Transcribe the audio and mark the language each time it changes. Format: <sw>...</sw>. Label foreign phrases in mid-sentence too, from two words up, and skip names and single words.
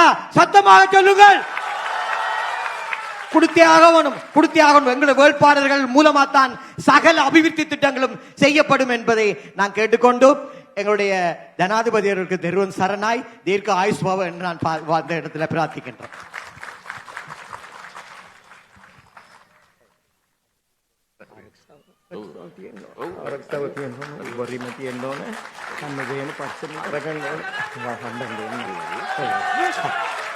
<ta>சத்தமாக சொல்லுங்கள். கொடுத்தே ஆகணும். எங்களுடைய வேட்பாளர்கள் மூலமாத்தான் சகல அபிவிருத்தி திட்டங்களும் செய்யப்படும் என்பதை நான் கேட்டுக்கொண்டு எங்களுடைய ஜனாதிபதி அவர்களுக்கு</ta> <si>තෙරුවන් සරණයි දීර්ඝ ආයුෂ් භව</si> <ta>என்று நான் அந்த இடத்துல பிரார்த்திக்கின்றேன்.</ta> <si>ආරක්ෂාව තියෙනවා, වරිම තියෙනවා, හැම දෙයක්ම පස්සෙන් කරගන්න ඕනේ.</si>